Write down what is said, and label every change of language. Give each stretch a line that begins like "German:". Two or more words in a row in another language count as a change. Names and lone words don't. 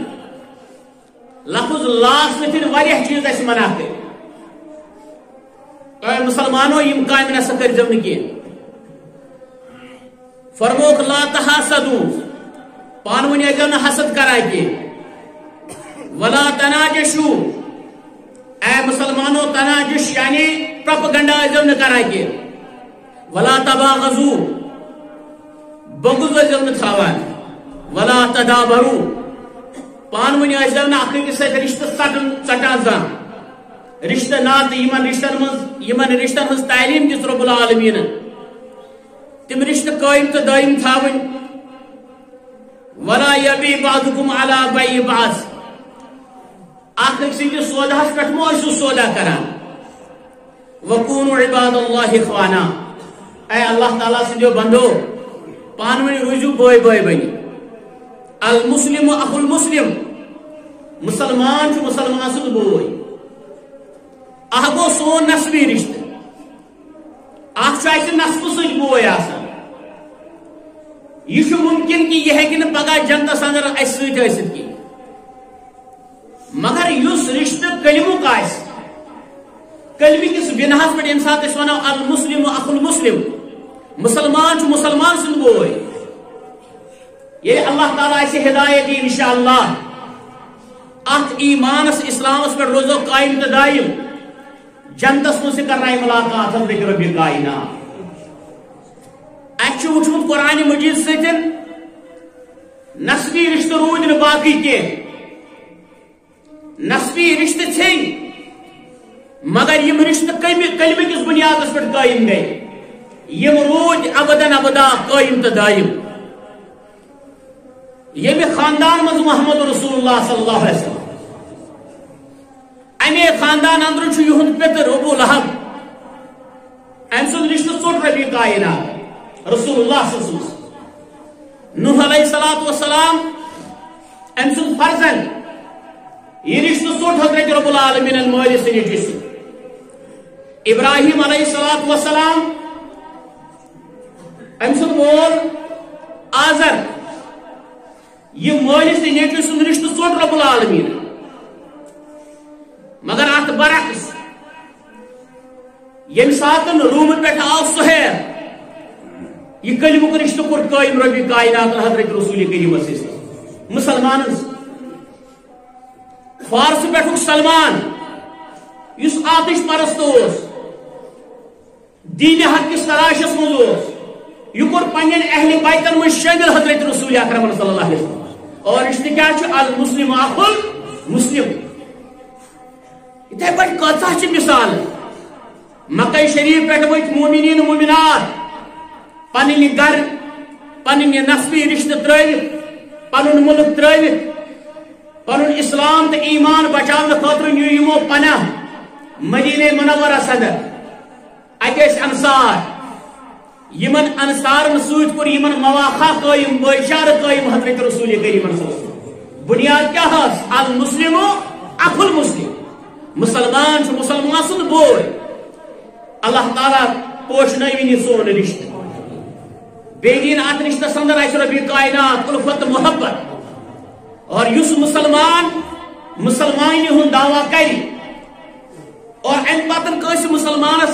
Kashmiri: لفظ لا ستن واریاہ چیز اس منع کر اے مسلمانوں یم کام نہ کر زم کی فرموک
Arabic: لا تحاسدوا
Kashmiri: پانونی اگر نہ حسد کرا کی
Arabic: ولا تناجشوا
Kashmiri: اے مسلمانوں تناجش یعنی پروپیگنڈا ازم نہ کرا کی
Arabic: ولا تباغضوا
Kashmiri: بغض ازم نہ تھاوان
Arabic: ولا تدابروا
Kashmiri: پانونی ازم نہ اکھ کے ساتھ رشتہ ژٹان زان رشتہ نات یمن رشتن ہز تعلیم دس
Arabic: رب العالمین
Kashmiri: تم رشتہ قائم تو دائم تھاون
Arabic: ولا یبی بعضکم علی بیع بعض
Kashmiri: اکھ سندس سوداہس پہ مو سودا کران وکونوا
Arabic: عباد اللہ اخوانا
Kashmiri: اے اللہ تعالیٰ سندیو بندو پانونی روزو بوئے بوئے بنی
Arabic: المسلم اخو المسلم
Kashmiri: مسلمان چھ مسلمان سند بوئے اہ گو سون نسبی رشتہ اخ نسب سچ بوئے آسان یہ ممکن کہ یہ ہیکہ پگہ جنتس اندر اس ست کی مگر اس رشتہ کلمک آس کلمہ کس بناہس پہ یم سات ونو
Arabic: المسلم اخو المسلم
Kashmiri: مسلمان چھ مسلمان سند بوئے یہ اللہ تعالیٰ اسے ہدایت دی انشاءاللہ ات ایمانس اسلامس پہ روزو قائم تو دائم جنتس من سے کرنا ملاقات حضرت رب کائنات اچھ وچھمت قرآن مجید ستن نسبی رشتہ رود نہ باقی کی نسبی رشتہ ژھیٚنۍ مگر یم رشتہ کلمہ کس بنیادس پہ قائم گئے یم رود ابداً ابدا قائم تو دائم یہ خاندان مز محمد رسول اللہ
Arabic: صلی اللہ علیہ وسلم
Kashmiri: امی خاندان اندر یہد پتر ابو لہب ام سن رشتہ ژوٹ ربی کائنات رسول اللہ
Arabic: صلی اللہ علیہ وسلم
Kashmiri: نوح
Arabic: علیہ السلام
Kashmiri: ام سن فرزند یہ رشتہ ژوٹ حضرت
Arabic: رب العالمین
Kashmiri: مالس نیچس ابراہیم
Arabic: علیہ السلام
Kashmiri: ام سن مول آزر یہ مالس نیچس رشتہ ژوٹ
Arabic: رب العالمین
Kashmiri: مگر ات برعکس یم ساتن روم پہ آو سہیر یہ کلمک رشتہ کور قائم ربی کائنات حضرت رسول کریم مسلمان فارس پہ سلمان اس آتش پرست دین حق کس تلاشس مز یہ کور پنن اہل بیتن من شامل حضرت رسول اکرم
Arabic: صلی اللہ علیہ وسلم
Kashmiri: اور رشتہ کیا
Arabic: المسلم اخو المسلم
Kashmiri: اتھے پہ کتہ مثال مکہ شریف پہ وت مومنین مومنات پن گر پن نسبی رشتہ ترٲوِتھ پن ملک ترٲوِتھ پن اسلام تو ایمان بچاؤ خاطر نیو یمو پناہ مدینہ منورہ صدر اتس انصار یمن انصارن سۭتۍ کوٚر یمن مواقع قائم بھٲیچارٕ قائم حضرت رسول کریم
Arabic: صلی اللہ علیہ وسلم
Kashmiri: بنیاد کیا ٲس
Arabic: المسلم اخو المسلم
Kashmiri: مسلمان چھ مسلمان سند بوئے اللہ تعالیٰ پوشنوین سون رشتہ بیدین ات رشتہ اندر آس ربی کائنات الفت محبت اور یس مسلمان مسلمانی ہند دعویٰ کر اور ام پتن کس مسلمانس